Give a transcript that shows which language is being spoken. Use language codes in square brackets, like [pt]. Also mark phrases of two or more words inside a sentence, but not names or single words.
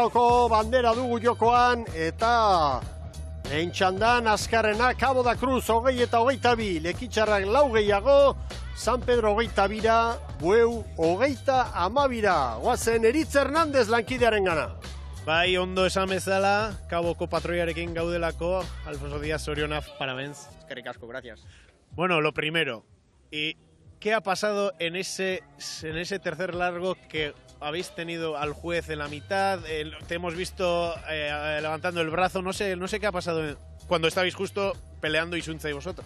[eu] Sestaoko bandera dugu jokoan eta Lehen txandan, azkarrena, Cabo da Cruz 20 eta 22, Lekitxarrak 4 gehiago, San Pedro 22, Bueu 22. Guazen Eritz Hernandez lankidearen gana. Bai, ondo esan bezala, Caboko patroiarekin gaudelako, Alfonso Díaz Orionaf, parabéns. Eskerrik asko, [es] gracias. Bueno, lo primero, ¿y qué ha pasado en ese tercer largo que habéis tenido al juez en la mitad? Te hemos visto levantando el brazo, no sé qué ha pasado cuando estabais justo peleando Isunza y vosotros.